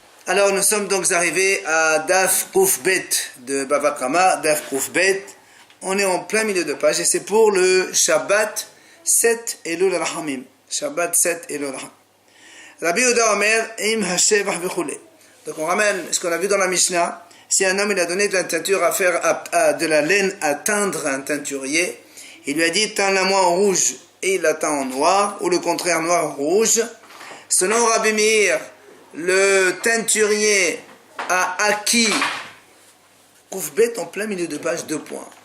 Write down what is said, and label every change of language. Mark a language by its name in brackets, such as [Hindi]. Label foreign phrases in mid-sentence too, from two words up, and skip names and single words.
[French] Alors nous sommes donc arrivés à [Hebrew] דף קוף בית [French] de Bava Kama, [Hebrew] דף קוף בית. [French] On est en plein milieu de page et c'est pour le Shabbat 7 Elul Rahamim. Shabbat 7 Elul Rahamim. [Hebrew] רבי יהודה אומר, אם השבח וכולי. [French] Donc on ramène ce qu'on a vu dans la Mishnah. Si un homme il a donné de la teinture à faire de la laine à teindre un teinturier, il lui a dit teins-la-moi en rouge et il la teint en noir, ou le contraire noir en rouge. Selon Rabbi Meir, le teinturier a acquis Koufbet en plein milieu de page 2 points.